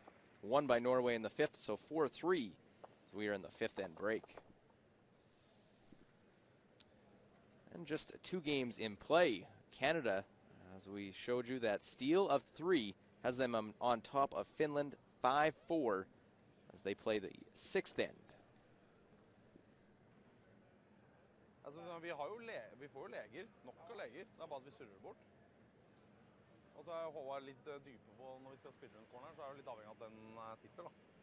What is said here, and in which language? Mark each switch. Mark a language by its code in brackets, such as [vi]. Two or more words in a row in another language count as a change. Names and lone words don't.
[en] Won by Norway in the 5th, so 4-3 as we are in the 5th end break. And just 2 games in play. Canada, as we showed you, that steal of 3 has them on top of Finland 5-4 as they play the 6th end. [no] Altså, vi får jo leger, nok av leger, det bare at vi surrer bort. Og så er Håvard litt dype på når vi skal spille rundt corner, så er det litt avhengig av at den sitter da.